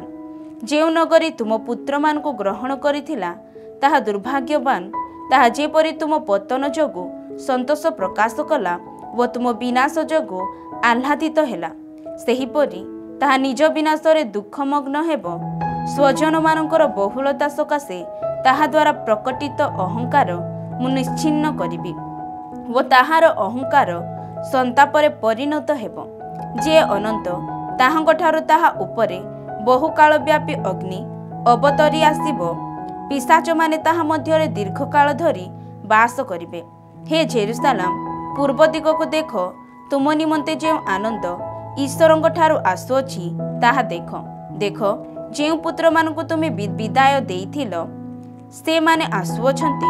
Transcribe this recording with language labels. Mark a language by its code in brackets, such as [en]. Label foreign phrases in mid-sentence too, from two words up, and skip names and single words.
[or] ଯେଉଁ ନଗରୀ ତୁମ ପୁତ୍ର ମାନ କୋ ଗ୍ରହଣ କରିଥିଲା ତାହା ଦୁର୍ଭାଗ୍ୟବାନ। ତାହା ଯେପରି ତୁମ ପତନ ଯୋଗୁ ସନ୍ତୋଷ ପ୍ରକାଶ କଲା ଓ ତୁମ ବିନାଶ ଯୋଗୁ ଆହ୍ଲାଦିତ ହେଲା, ସେହିପରି ତାହା ନିଜ ବିନାଶ ରେ ଦୁଃଖମଗ୍ନ ହେବ। ସ୍ୱଜନ ମାନଙ୍କର ବହୁଳତା ସକାଶେ ତାହା ଦ୍ୱାରା ପ୍ରକଟିତ ଅହଂକାର ମୁଁ ନିଶ୍ଚିହ୍ନ କରିବି ଓ ତାହାର ଅହଂକାର ସନ୍ତାପରେ ପରିଣତ ହେବ। ଯେ ଅନନ୍ତ ତାହାଙ୍କ ଠାରୁ ତାହା ଉପରେ ବହୁକାଳ ବ୍ୟାପୀ ଅଗ୍ନି ଅବତରି ଆସିବ। ପିଶାଚ ମାନେ ତାହା ମଧ୍ୟରେ ଦୀର୍ଘକାଳ ଧରି ବାସ କରିବେ। ହେ ଯିରୂଶାଲମ ପୂର୍ବ ଦିଗ କୁ ଦେଖ, ତୁମ ନିମନ୍ତେ ଯେ ଆନନ୍ଦ ଈଶ୍ୱରଙ୍କ ଠାରୁ ଆସୁଅଛି ତାହା ଦେଖ। ଦେଖ ଯେ ପୁତ୍ର ମାନଙ୍କୁ ତୁମେ ବିଦାୟ ଦେଇଥିଲ ସେ ମାନେ ଆସୁଅଛନ୍ତି।